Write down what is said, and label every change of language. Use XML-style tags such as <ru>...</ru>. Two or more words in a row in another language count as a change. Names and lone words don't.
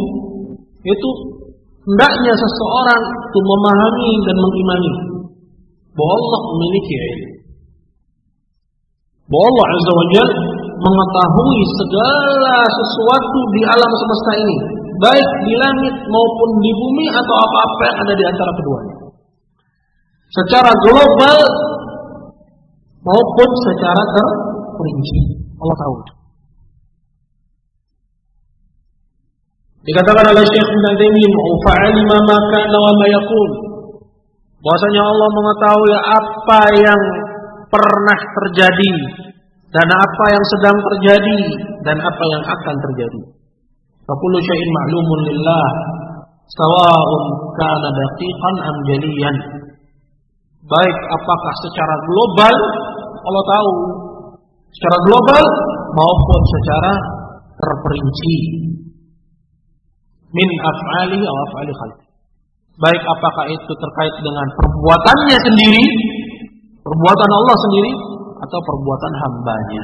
<id>Itu hendaknya seseorang itu memahami dan mengimani bahwa Allah memiliki ilmu, bahwa Allah</id> <ar>عز وجل</ar> <id>mengetahui segala sesuatu di alam semesta ini, baik di langit maupun di bumi atau apa-apa yang ada di antara keduanya, secara global maupun secara terperinci. Allah tahu. Dikatakan oleh Syekh Ibnu Taimiyah,</id> <ar>"فعلم ما كان وما يكون."</ar> <id>Bahwasanya Allah mengetahui apa yang pernah terjadi dan apa yang sedang terjadi dan apa yang akan terjadi.</id> <ar>فكل شيء معلوم لله، سواء كان دقيقا أم جليا.</ar> <id>Baik apakah secara global Allah tahu, secara global maupun secara terperinci.</id> <ar>من أفعال atau أفعال خلقه.</ar> <id>Baik apakah itu terkait dengan perbuatannya sendiri, perbuatan Allah sendiri, atau perbuatan hambanya.</id>